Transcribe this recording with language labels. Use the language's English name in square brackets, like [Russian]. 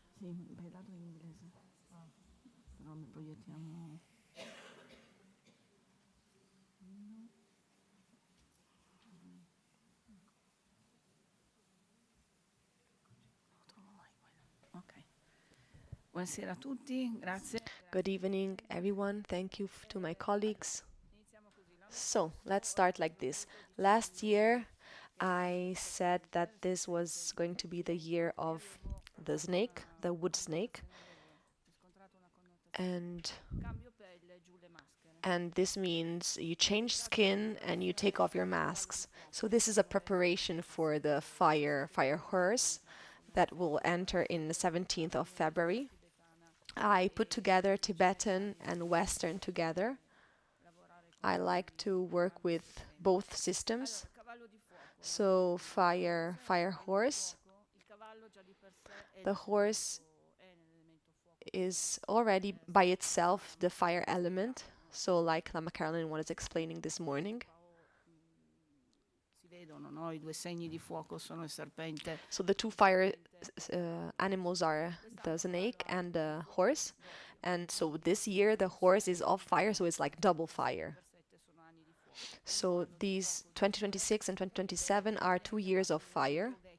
[Italian] Sì, beh, dato in inglese. Però lo proiettiamo. Lo trovo. Buonasera a tutti, grazie. [English] Good evening, everyone. Thank you to my colleagues. So, let's start like this. Last year, I said that this was going to be the year of the snake, the wood snake, and this means you change skin and you take off your masks. So this is a preparation for the fire horse that will enter in the 17th of February. I put together Tibetan and Western together. I like to work with both systems. So fire horse. The horse is already by itself the fire element. So like Lama Caroline was explaining this morning. [Italian] Si vedono, no? I due segni di fuoco sono il serpente. [English] So the two fire animals are the snake and the horse. And so this year the horse is of fire, so it's like double fire. So these 2026 and 2027 are 2 years of fire.